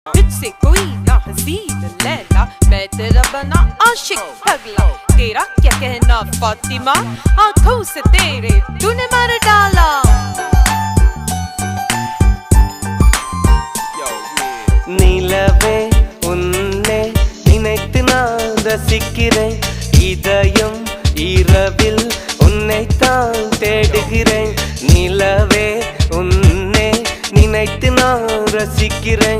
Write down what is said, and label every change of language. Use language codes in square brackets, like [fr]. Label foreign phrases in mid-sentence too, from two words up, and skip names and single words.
[hi] तुझसे कोई ना हसीन लैला, मैं तेरा बना आशिक पगला। तेरा क्या कहना फातिमा, आंखों से तेरे तूने मार डाला। [ta] நிலவே உன்னை நினைத்து நான் ரசிக்கிறேன். இதயம் இரவில் உன்னைத்தான் தேடுகிறேன். நிலவே உன்னை நினைத்து நான் ரசிக்கிறேன்.